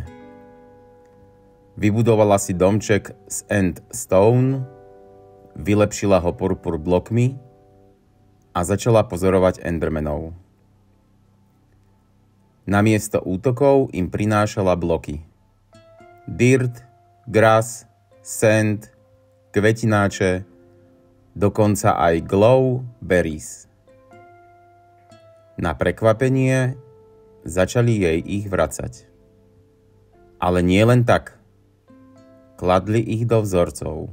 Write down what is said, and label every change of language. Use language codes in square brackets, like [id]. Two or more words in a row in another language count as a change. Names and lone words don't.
[sk] Vybudovala si domček z End Stone, vylepšila ho purpur blokmi a začala pozorovať Endermanov. Namiesto útokov im prinášala bloky. [en] Dirt, grass, sand, [sk] kvetináče, dokonca aj [en] glow berries. [sk] Na prekvapenie začali jej ich vracať. Ale nie len tak. Kladli ich do vzorcov.